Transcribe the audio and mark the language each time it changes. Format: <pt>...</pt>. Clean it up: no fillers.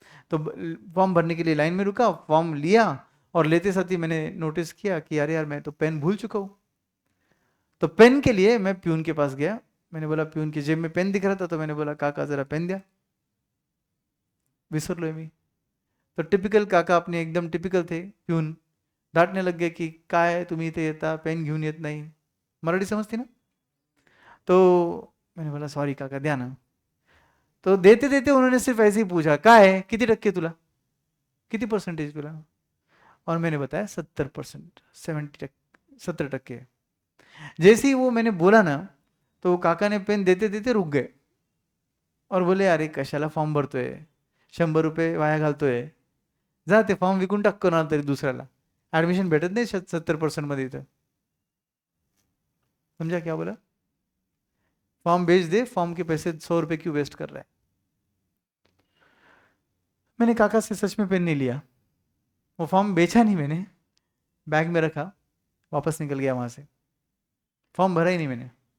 <hi>तो फॉर्म भरने के लिए लाइन में रुका, फॉर्म लिया, और लेते साथ ही मैंने नोटिस किया कि अरे यार मैं तो पेन भूल चुका हूँ. तो पेन के लिए मैं प्यून के पास गया. मैंने बोला, प्यून की जेब में पेन दिख रहा था तो मैंने बोला काका जरा पेन दिया,</hi> <mr>विसरलोय मी.</mr> <hi>तो टिपिकल काका अपने एकदम टिपिकल थे प्यून, डांटने लग गए की</hi> <mr>काय तुम्ही इथे येता पेन घेऊन येत नाही. मराठी समजती ना?</mr> <hi>तो मैंने बोला सॉरी</hi> <mr>काका द्या ना.</mr> <hi>तो देते देते उन्होंने सिर्फ ऐसे ही पूछा काय है,</hi> <mr>किती टक्के तुला, किती परसेंटेज तुला.</mr> <hi>और मैंने बताया 70%, 70%. जैसे ही वो मैंने बोला ना, तो काका ने पेन देते देते रुक गए और बोले</hi> <mr>अरे कशाला फॉर्म भरतोय, 100 रुपये वाया घालतोय, जा ते फॉर्म विकून टाक कोणाला तरी दुसऱ्याला, ऍडमिशन भेटत नाही 70% मध्ये इथं.</mr> <hi>समझा क्या बोला? फॉर्म भेज दे, फॉर्म के पैसे 100 रुपये क्यों वेस्ट कर रहा है. मैंने काका से सच में पेन नहीं लिया, वो फॉर्म बेचा नहीं मैंने, बैग में रखा, वापस निकल गया वहां से. फॉर्म भरा ही नहीं मैंने.</hi>